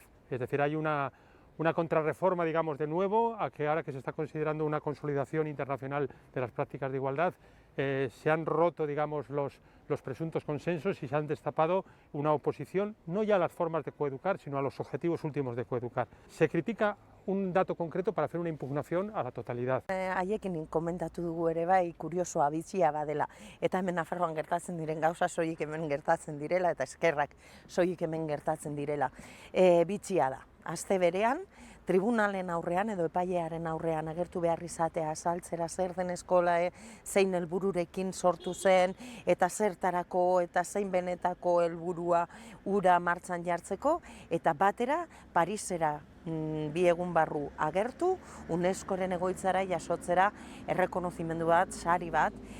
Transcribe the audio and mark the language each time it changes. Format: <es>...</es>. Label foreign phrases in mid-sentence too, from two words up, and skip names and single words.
<es>Es decir, hay una contrarreforma, digamos, de nuevo, a que ahora que se está considerando una consolidación internacional de las prácticas de igualdad, se han roto, digamos, los presuntos consensos y se han destapado una oposición, no ya a las formas de coeducar, sino a los objetivos últimos de coeducar. Se critica un dato concreto para hacer una impugnación a la totalidad.</es> <eu>Haiekin komentatu dugu ere bai, kuriosoa bitxia badela. Eta hemen Nafarroan gertatzen diren gauza soilik hemen gertatzen direla, eta eskerrak soilik hemen gertatzen direla. Bitxia da. Aste berean, tribunalen aurrean edo epailearen aurrean agertu behar izatea azaltzera zer den eskola, zein helbururekin sortu zen, eta zertarako eta zein benetako helburua ura martxan jartzeko, eta batera Parisera 2 egun barru agertu, UNESCOren egoitzara jasotzera errekonozimendu bat, sari bat,</eu>